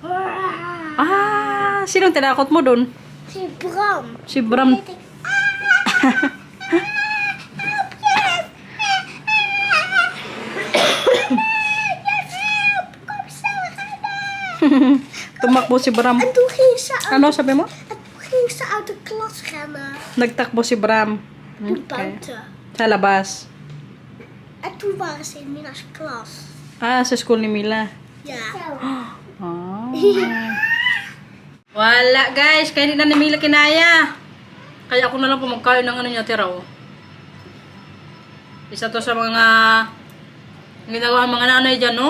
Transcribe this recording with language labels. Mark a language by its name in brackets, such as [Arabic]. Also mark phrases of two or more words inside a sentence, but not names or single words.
[Filipino] Sinong tinakot mo dun? Si Bram. Si Bram. Tumakbo si Bram. [Dutch] En toen ging ze uit, [Filipino] Ano sabi mo? [Dutch] en toen ging ze uit de klas rennen. [Filipino] Nagtakbo si Bram. [Dutch] Toen [Filipino] Okay. [Dutch] buiten. [Filipino] Sa labas. [Dutch] En toen waren ze in Mina's klas. [Filipino] Sa school ni Mila. [Dutch] Ja. [Filipino] Wala guys, kaya hindi na ni Mila kinaya. Kaya ako na lang po magkain ng ano niya tira oh. Isa to sa mga ginagawa ng mga nanay dyan, no?